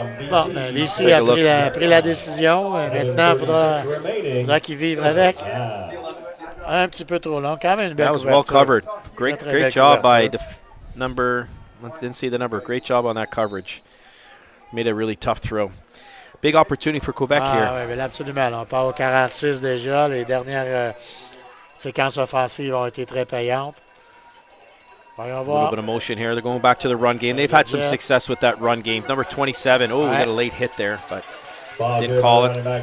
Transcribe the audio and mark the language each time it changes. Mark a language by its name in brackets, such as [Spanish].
[French] Bon, BC a pris la décision. Maintenant, il faudra qu'il vive avec. Un petit peu trop long. Quand même une belle couverture. [English] That was well covered. Great job by number. Didn't see the number. Great job on that coverage. Made a really tough throw. Big opportunity for Quebec here. [French] Oui, mais absolument. On part au 46 déjà. Les dernières séquences offensives ont été très payantes. [English] A little bit of motion here. They're going back to the run game. They've had some success with that run game. Number 27. Oh, we got a late hit there, but didn't call it.